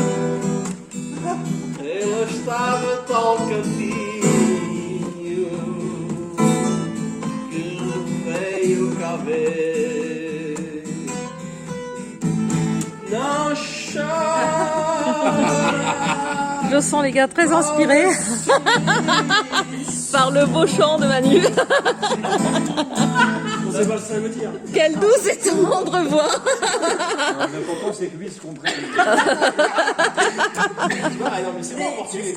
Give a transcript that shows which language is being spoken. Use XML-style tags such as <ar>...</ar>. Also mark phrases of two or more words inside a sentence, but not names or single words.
<pt>Ele estava tão cantinho que veio cá ver. Não chora.</pt> <fr>Je sens les gars très inspirés par le beau chant de Manu. On sait pas ce que ça veut dire. Quelle douce et tendre voix. L'important c'est que lui se comprenne. Ah non, mais c'est bon en portugais.</fr>